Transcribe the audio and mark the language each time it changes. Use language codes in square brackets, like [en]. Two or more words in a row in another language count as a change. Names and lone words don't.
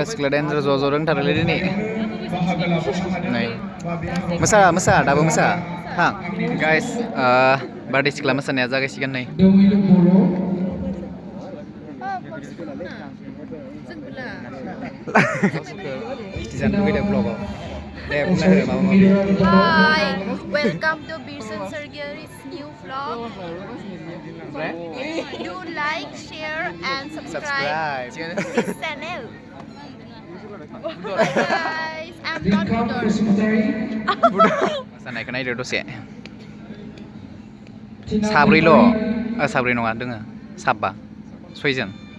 [brx] सिख्ला डेन्जार ज' रोंथारोलै दिनै नै मोसा दाबो मोसा थां गाइस बारदै सिख्ला मोसानाया जागायसिगोन नै खिथिजानो लुगैदों ब्लगाव दे बुंना हो माबा माबि [en] Hi, welcome to Birsan Sergeri's new vlog. Do like, share and subscribe to this channel. Hi guys, I'm not Budor. [brx] मोसानायखौ नायदो दसे साब्रैल' साब्रै नङा दोङो साबा 6 जन